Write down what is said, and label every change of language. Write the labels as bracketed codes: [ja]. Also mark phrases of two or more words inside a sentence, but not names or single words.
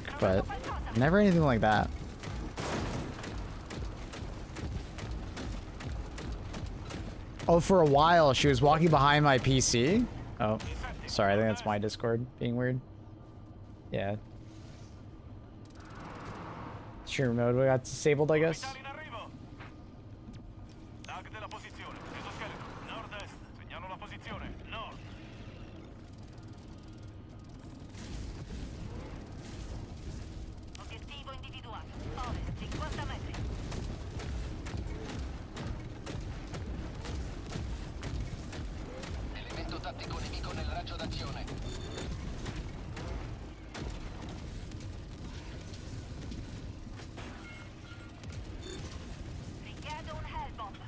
[en] But never anything like that. Oh, for a while, she was walking behind my PC. Oh, sorry, I think that's my Discord being weird. Yeah. Stream mode we got disabled, I guess. [it] In arrivo. Tag della posizione. Esoscheletro. Nord-est. Segnalo la posizione. Nord. Obiettivo individuato. Ovest, 50 metri. Elemento tattico nemico nel raggio d'azione. Richiedo un Hellbomb.